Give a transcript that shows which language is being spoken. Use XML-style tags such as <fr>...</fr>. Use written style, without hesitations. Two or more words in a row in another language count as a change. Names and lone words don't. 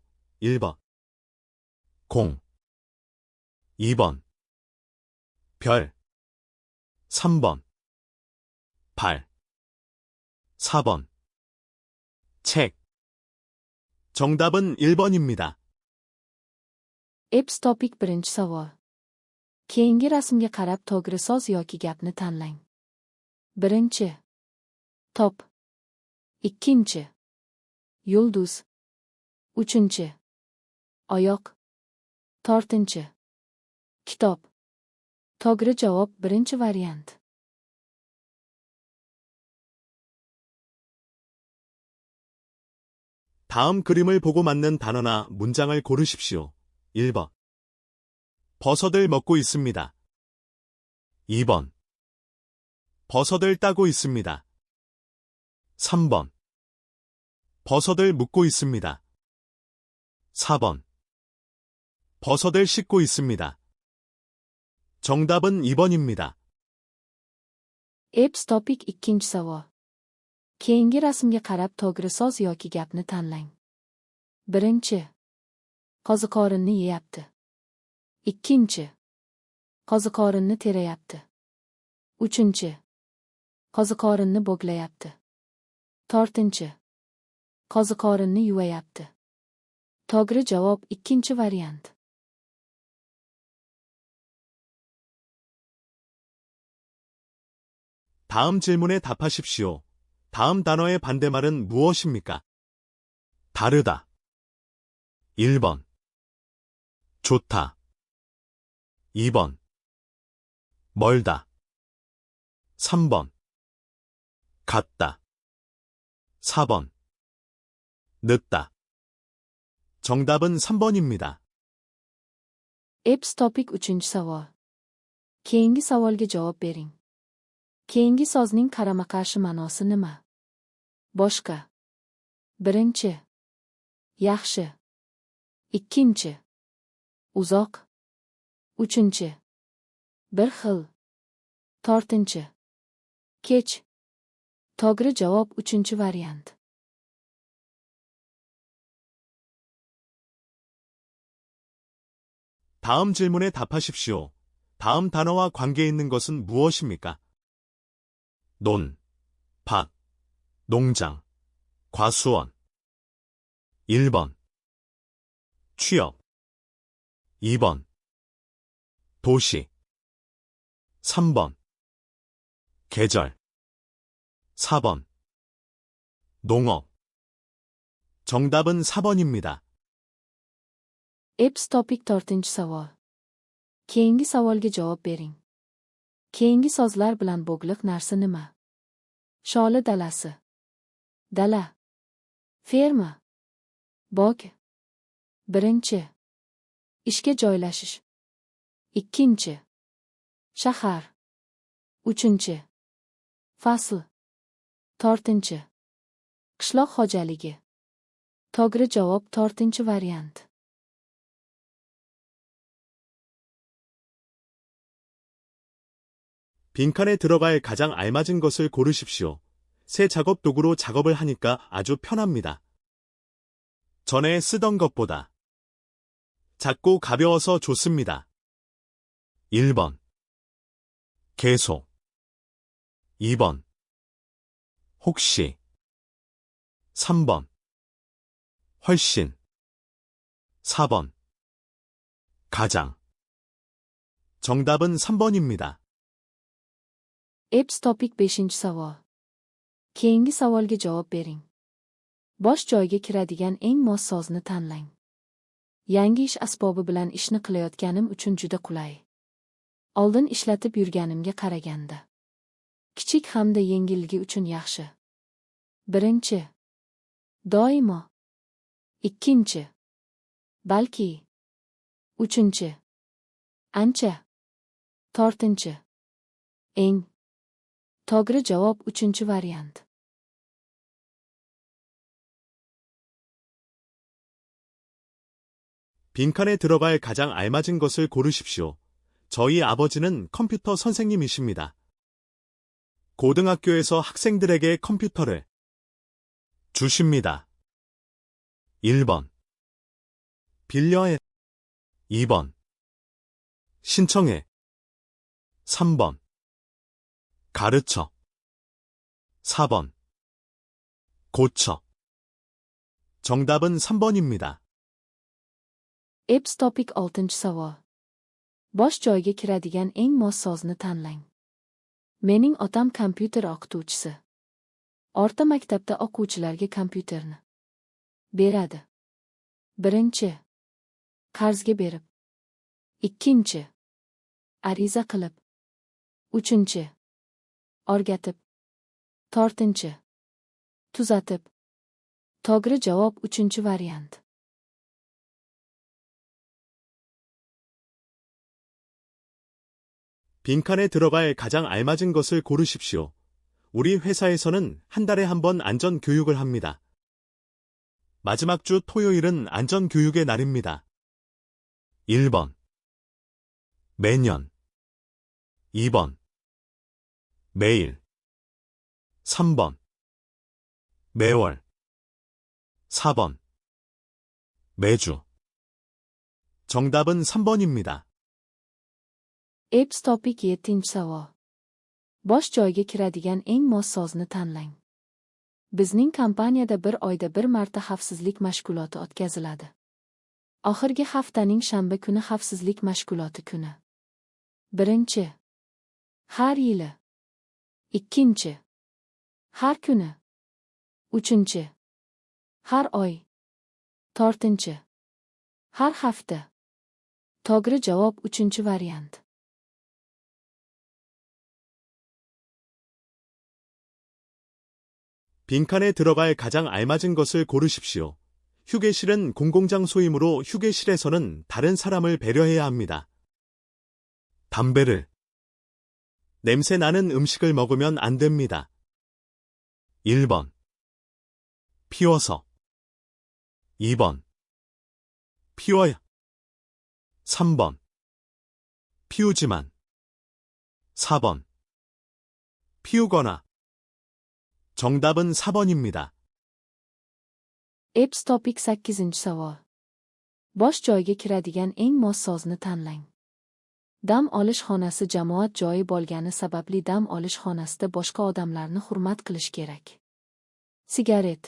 <ko>1번 공 2번 별 3번 발 4번 책 정답은 1번입니다.</ko> <uz>Eps topik birinchi savol. Keyingi rasmga qarab to'g'ri so'z yoki gapni tanlang. Birinchi. Top. Ikkinchi. Yulduz. Uchinchi. Oyoq. To'rtinchi. Kitob. To'g'ri javob birinchi variant.</uz> <ko>다음 그림을 보고 맞는 단어나 문장을 고르십시오. 1번 버섯을 먹고 있습니다. 2번 버섯을 따고 있습니다. 3번 버섯을 묶고 있습니다. 4번 버섯을 씻고 있습니다. 정답은 2번입니다.</ko> <uz>Eps topik ikkinchi savol. Keyingi rasmga qarab to'g'ri so'z yoki gapni tanlang. Birinchi. Qoziqorinni yeyapti. Ikkinchi. Qoziqorinni terayapti. Uchinchi. Qoziqorinni bo'glayapti. To'rtinchi. Qoziqorinni yuvayapti. To'g'ri javob ikkinchi variant.</uz> <ko>다음 질문에 답하십시오. 다음 단어의 반대말은 무엇입니까? 다르다 1번 좋다 2번 멀다 3번 같다 4번 늦다 정답은 3번입니다.</ko> <uz>Eps topik uchinchi savol. Keyingi savolga javob bering. Keyingi so'zning qarama-qarshi ma'nosi nima? Boshqa. Birinchi. Yaxshi. Ikkinchi. Uzoq. Uchinchi. Bir xil. To'rtinchi. Kech. To'g'ri javob uchinchi variant.</uz> <ko>다음 질문에 답하십시오. 다음 단어와 관계 있는 것은 무엇입니까? 논, 밭, 농장, 과수원 1번 취업 2번 도시 3번 계절 4번 농업 정답은 4번입니다.</ko> <uz>Eps topik to'rtinchi savol. Keyingi savolga javob bering. Keyingi so'zlar bilan bog'liq narsa nima? Sholi dalasi. Dala. Ferma. Bog. Birinchi. Ishga joylashish. Ikkinchi. Shahar. Uchinchi. Fasl. To'rtinchi. Qishloq xo'jaligi. To'g'ri javob to'rtinchi variant.</uz> <ko>빈칸에 들어갈 가장 알맞은 것을 고르십시오. 새 작업 도구로 작업을 하니까 아주 편합니다. 전에 쓰던 것보다 작고 가벼워서 좋습니다. 1번 계속 2번 혹시 3번 훨씬 4번 가장 정답은 3번입니다.</ko> <uz>Eps topik beshinchi savol. Keyingi savolga javob bering. Bosh joyiga kiradigan eng mos so'zni tanlang. Yangi ish asbobi bilan ishni qilayotganim uchun juda qulay. Oldin ishlatib yurganimga qaraganda. Kichik hamda yengilligi uchun yaxshi. Birinchi. Doimo. Ikkinchi. Balki. Uchinchi. Ancha. To'rtinchi. Eng. To'g'ri javob uchinchi variant.</uz> <ko>빈칸에 들어갈 가장 알맞은 것을 고르십시오. 저희 아버지는 컴퓨터 선생님이십니다. 고등학교에서 학생들에게 컴퓨터를 주십니다. 1번. 빌려해. 2번. 신청해. 3번. 가르쳐. 4번. 고쳐. 정답은 3번입니다.</ko> <uz>Apps topik 6-savol. Bosh joyiga kiradigan eng mos sozni tanlang. Mening otam kompyuter o'qituvchisi. Orta maktabda o'quvchilarga kompyuterni beradi. Birinchi, qarzga berib. Ikkinchi, ariza qilib. Uchinchi, o'rgatib. To'rtinchi, tuzatib. To'g'ri javob uchinchi variant.</uz> <ko>빈칸에 들어갈 가장 알맞은 것을 고르십시오. 우리 회사에서는 한 달에 한 번 안전 교육을 합니다. 마지막 주 토요일은 안전 교육의 날입니다. 1번. 매년. 2번. 매일. 3번. 매월. 4번. 매주. 정답은 3번입니다.</ko> <uz>Apps topik 7-savol. Bosh joyiga kiradigan eng mos sozni tanlang. Bizning kompaniyada bir oyda bir marta xavfsizlik mashg'uloti o'tkaziladi. Oxirgi haftaning shanba kuni xavfsizlik mashg'uloti kuni. Birinchi. Har yili. Ikkinchi. Har kuni. Uchinchi. Har oy. To'rtinchi. Har hafta. To'g'ri javob uchinchi variant.</uz> <ko>빈칸에 들어갈 가장 알맞은 것을 고르십시오. 휴게실은 공공장소이므로 휴게실에서는 다른 사람을 배려해야 합니다. 담배를. 냄새 나는 음식을 먹으면 안 됩니다. 1번. 피워서. 2번. 피워야. 3번. 피우지만. 4번. 피우거나. 정답은 4번입니다.</ko> <uz>Apps topik 8-savol. Bosh joyiga kiradigan eng mos sozni tanlang. Dam olish xonasi jamoat joyi bo'lgani sababli dam olish xonasida boshqa odamlarni hurmat qilish kerak. Sigaret.</uz>